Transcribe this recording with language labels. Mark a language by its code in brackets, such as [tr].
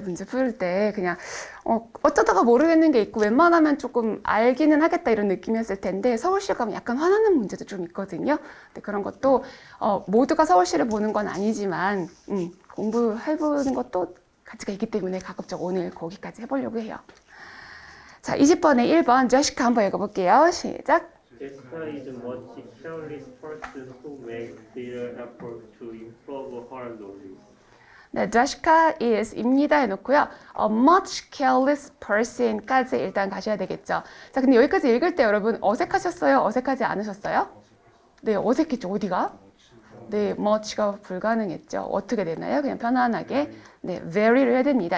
[ko] 문제 풀 때 그냥 어쩌다가 모르겠는 게 있고 웬만하면 조금 알기는 하겠다 이런 느낌이었을 텐데 서울시 가면 약간 화나는 문제도 좀 있거든요. 근데 그런 것도 모두가 서울시를 보는 건 아니지만 공부해보는 것도 가치가 있기 때문에 가급적 오늘 거기까지 해보려고 해요. 자, 20번에 1번 저시카 한번 읽어볼게요. 시작. [en] Jessica is much careless person who makes little effort to improve her knowledge. [ko] 네, Jessica is 입니다 해놓고요. [en] A much careless person [ko] 까지 일단 가셔야 되겠죠. 자, 근데 여기까지 읽을 때 여러분 어색하셨어요? 어색하지 않으셨어요? 네, 어색했죠. 어디가? 네, much가 불가능했죠. 어떻게 되나요? 그냥 편안하게 네, very를 해야 됩니다.